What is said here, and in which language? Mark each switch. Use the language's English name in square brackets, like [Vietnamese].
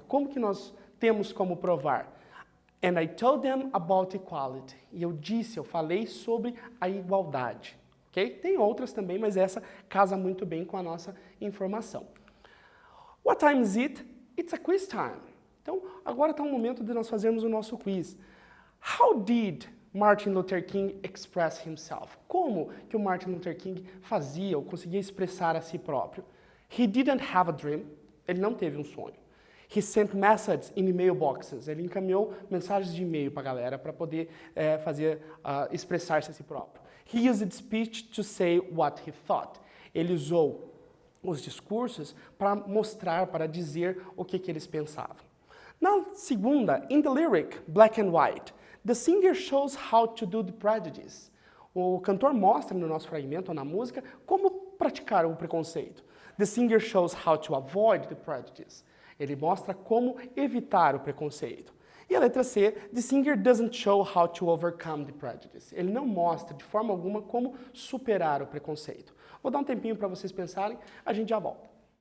[Portuguese] Como que nós temos como provar? [English] And I told them about equality. [Portuguese] E eu falei sobre a igualdade. Okay? Tem outras também, mas essa casa muito bem com a nossa informação. [English] What time is it? It's a quiz time. [Portuguese] Então, agora está o momento de nós fazermos o nosso quiz. [English] How did Martin Luther King express himself? [Portuguese] Como que o Martin Luther King fazia ou conseguia expressar a si próprio? [English] He didn't have a dream. [Portuguese] Ele não teve um sonho. [English] He sent messages in email boxes. [Portuguese] Ele encaminhou mensagens de e-mail para a galera para poder expressar-se a si próprio. [English] He used speech to say what he thought. [Portuguese] Ele usou os discursos para mostrar, para dizer o que eles pensavam. Na segunda, [English] in the lyric, Black and White, the singer shows how to do the prejudice. [Portuguese] O cantor mostra no nosso fragmento, ou na música, como praticar o preconceito. [English] The singer shows how to avoid the prejudice. [Portuguese] Ele mostra como evitar o preconceito. E a letra C, [English] the singer doesn't show how to overcome the prejudice. [Portuguese] Ele não mostra de forma alguma como superar o preconceito. Vou dar um tempinho para vocês pensarem, a gente já volta.